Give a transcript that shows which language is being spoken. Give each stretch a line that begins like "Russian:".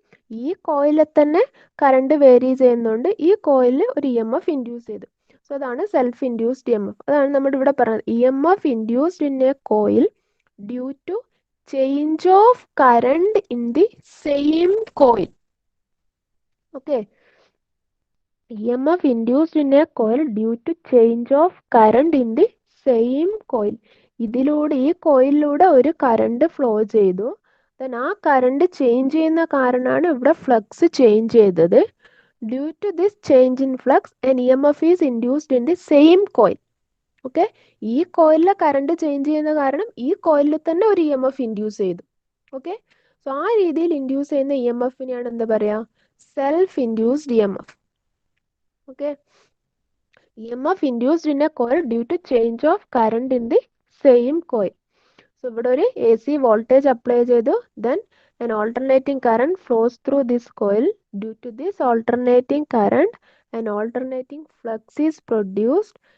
Malayalam: ഈ കോയിലിൽ തന്നെ കറണ്ട് വേരി ചെയ്യുന്നുണ്ട്, ഈ കോയിലിൽ ഒരു ഇ എം എഫ് ഇൻഡ്യൂസ് ചെയ്തു.
English: So അതാണ് self induced E M F. അതാണ് നമ്മുടെ ഇവിടെ പറയുന്നത് E M F induced in a coil due to change of current in the same coil. Okay, EMF induced in a coil due to change of current in the same coil.
Malayalam: ഇതിലൂടെ ഈ കോയിലിലൂടെ ഒരു current flow ചെയ്തു. Then ആ current change ചെയ്യുന്ന കാരണമാണ് ഇവിടെ flux change ചെയ്തത്.
English: Due to this change in flux an E M F is induced in the same coil.
Malayalam: Okay, ഈ കോയിലിലെ കറണ്ട് ചേഞ്ച് ചെയ്യുന്ന കാരണം ഈ കോയിലിൽ തന്നെ ഒരു ഇ എം എഫ് ഇൻഡ്യൂസ് ചെയ്തു. ഓക്കെ, സോ ആ രീതിയിൽ ഇൻഡ്യൂസ് ചെയ്യുന്ന ഇ എം എഫിനെയാണ് എന്താ പറയുക, self induced E M F.
English: Okay, EMF induced in a coil due to change of current in the same coil. So
Malayalam: ഇവിടെ ഒരു AC voltage apply ചെയ്തു,
English: then an alternating current flows through this coil. Due to this alternating current, an alternating flux is produced.